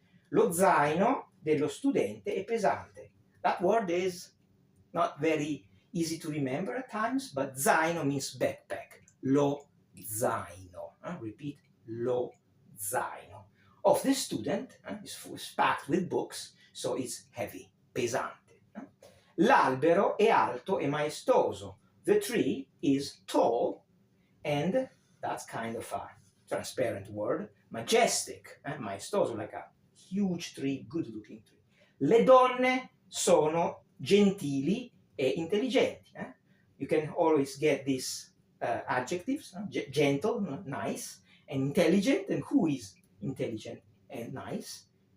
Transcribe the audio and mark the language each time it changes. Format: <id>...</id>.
<it>Lo zaino dello studente è pesante.</it> <en>That word is not very easy to remember at times, but zaino means backpack.</en> <it>Lo zaino. Repeat, lo zaino.</it> <en>Of the student is packed with books, so it's heavy, pesante.</en> <it>L'albero è alto e maestoso.</it> <en>The tree is tall, and that's kind of a transparent word. Majestic, maestoso, like a huge tree, good-looking tree.</en> <it>Le donne sono gentili e intelligenti.</it> <en>You can always get these adjectives, gentle, nice, and intelligent. And who is intelligent and nice?</en>